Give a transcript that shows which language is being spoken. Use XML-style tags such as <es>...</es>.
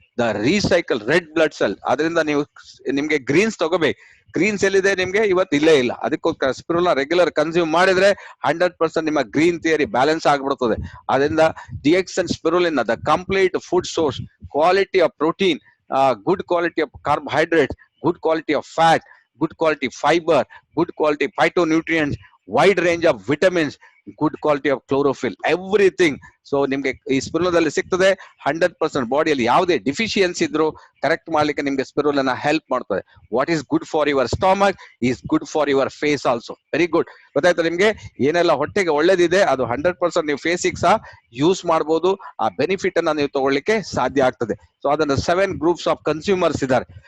<en>The recycle red blood cell.</en> <kn>ಅದರಿಂದ ನೀವು ನಿಮ್ಗೆ ಗ್ರೀನ್ಸ್ ತಗೋಬೇಕು. ಗ್ರೀನ್ಸ್ ಎಲ್ಲಿದೆ ನಿಮ್ಗೆ? ಇವತ್ತು ಇಲ್ಲೇ ಇಲ್ಲ. ಅದಕ್ಕೋಸ್ಕರ ಸ್ಪಿರುಲಿನಾ ರೆಗ್ಯುಲರ್ ಕನ್ಸ್ಯೂಮ್ ಮಾಡಿದ್ರೆ 100% ನಿಮ್ಮ ಗ್ರೀನ್ ಥಿಯರಿ ಬ್ಯಾಲೆನ್ಸ್ ಆಗ್ಬಿಡ್ತದೆ. ಅದರಿಂದ</kn> <en>DX and spirulina the complete food source, quality of protein, good quality of carbohydrate, good quality of fat, good quality fiber, good quality phytonutrients, wide range of vitamins, good quality of chlorophyll, everything.</en> <kn>So ನಿಮ್ಗೆ ಈ ಸ್ಪಿರುಲದಲ್ಲಿ ಸಿಗ್ತದೆ. 100% ಬಾಡಿಯಲ್ಲಿ ಯಾವುದೇ deficiency ಇದ್ರು correct ಮಾಡ್ಲಿಕ್ಕೆ ನಿಮ್ಗೆ ಸ್ಪಿರುಲನ help ಮಾಡ್ತದೆ.</kn> <en>What is good for your stomach is good for your face also. Very good.</en> <kn>ಗೊತ್ತಾಯ್ತಾ ನಿಮ್ಗೆ? ಏನೆಲ್ಲ ಹೊಟ್ಟೆಗೆ ಒಳ್ಳೇದಿದೆ ಅದು 100% ನೀವು ಫೇಸಿಗೆ ಸಹ ಯೂಸ್ ಮಾಡ್ಬೋದು. ಆ ಬೆನಿಫಿಟ್ ಅನ್ನ ನೀವು ತಗೊಳ್ಳಿಕ್ಕೆ ಸಾಧ್ಯ ಆಗ್ತದೆ. ಸೊ ಅದನ್ನ 7</kn> <en>groups of consumers</en> <kn>ಇದ್ದಾರೆ.</kn>